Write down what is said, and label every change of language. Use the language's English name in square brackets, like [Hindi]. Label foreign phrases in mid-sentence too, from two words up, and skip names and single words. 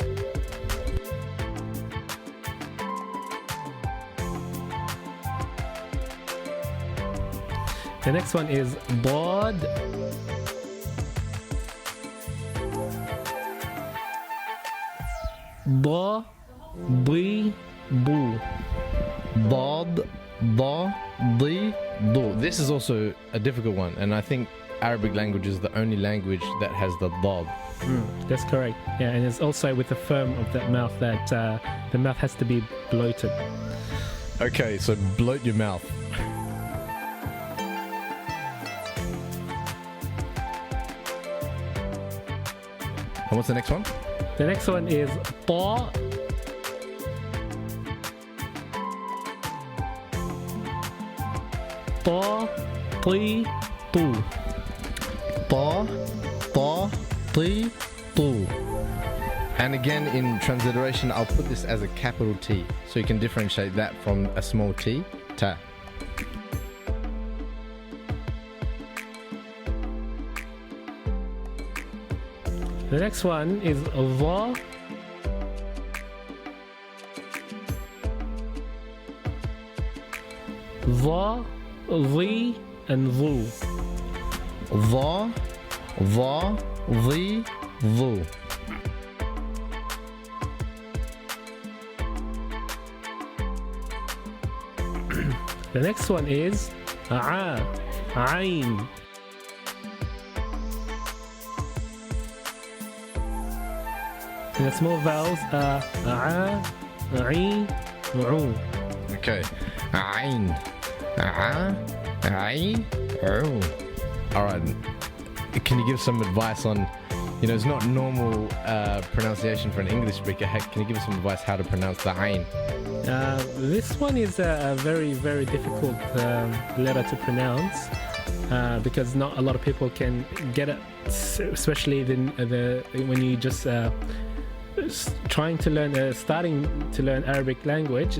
[English] The next one is bod. [Arabic] ضُ, ضِ، ضُ. ضاد، ضَ، ضِ, ضُ. [English] This is also a difficult one, and I think Arabic language is the only language that has the dad. That's correct. Yeah, and it's also with the firm of that mouth that the mouth has to be bloated. Okay, so bloat your mouth. And what's the next one? The next one is ta. [Arabic] طَ، طِ، طُ. طَ، طَ، طِ، طُ. [English] And again, in transliteration, I'll put this as a capital T, so you can differentiate that from a small t, ta. The next one is va. [Arabic] ظَ، ظِ، وظُ. ظَ، ظِ، ظُ. [English] The next one is a, ain. And the small vowels are a, ain, u. [Arabic] Okay. عين. عين. [English] Alright. Can you give some advice on, it's not normal pronunciation for an English speaker. Can you give us some advice how to pronounce the ain? This one is a very, very difficult letter to pronounce because not a lot of people can get it, especially when you just starting to learn Arabic language.